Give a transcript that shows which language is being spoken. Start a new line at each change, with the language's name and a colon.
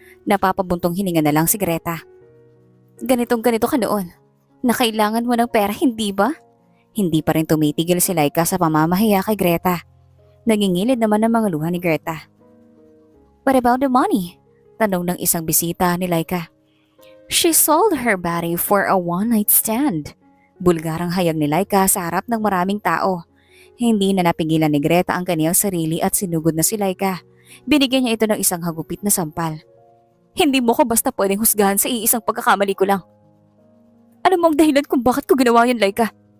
Filipino: Napapabuntong hininga na lang si Greta. Ganito ka noon. Na kailangan mo ng pera, hindi ba? Hindi pa rin tumitigil si Laika sa pamamahiya kay Greta. Nagingilid naman ang mga luha ni Greta.
English: What about the money?
Filipino: Tanong ng isang bisita ni Laika.
English: She sold her body for a one-night stand.
Filipino: Bulgarang hayag ni Laika sa harap ng maraming tao. Hindi na napigilan ni Greta ang kaniyang sarili at sinugod na si Laika. Binigyan niya ito ng isang hagupit na sampal. Hindi mo ko basta pwedeng husgahan sa iisang pagkakamali ko lang. Ano mo ang dahilan kung bakit ko ginawa yun, Laika?